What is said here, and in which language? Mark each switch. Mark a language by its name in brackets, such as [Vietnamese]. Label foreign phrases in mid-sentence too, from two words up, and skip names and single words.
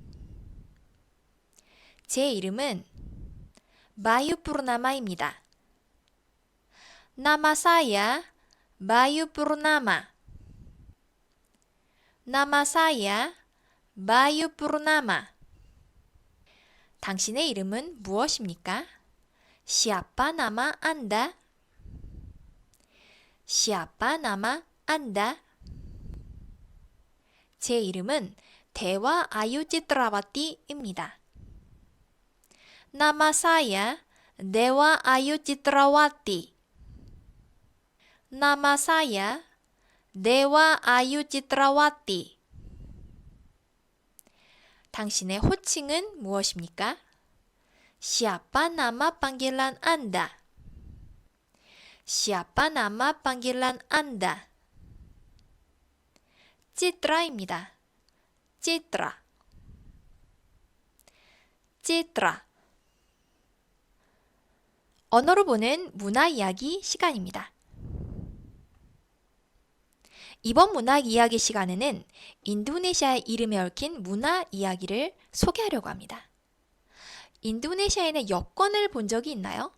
[Korean] 제 이름은 Bayu Purnama입니다. [Indonesian] Nama saya Bayu Purnama. Nama saya Bayu Purnama. [Korean] 당신의 이름은 무엇입니까? [Indonesian] Siapa nama Anda? Siapa nama Anda? [Korean] 제 이름은 Dewa Ayu Citrawati입니다. [Indonesian] Nama saya Dewa Ayu Citrawati. Nama saya Dewa Ayu Citrawati. [Korean] 당신의 호칭은 무엇입니까? [Indonesian] Siapa nama panggilan Anda? Siapa nama panggilan Anda? [Korean] Citra입니다. Citra. Citra. 언어로 보는 문화 이야기 시간입니다. 이번 문화 이야기 시간에는 인도네시아의 이름에 얽힌 문화 이야기를 소개하려고 합니다. 인도네시아인의 여권을 본 적이 있나요?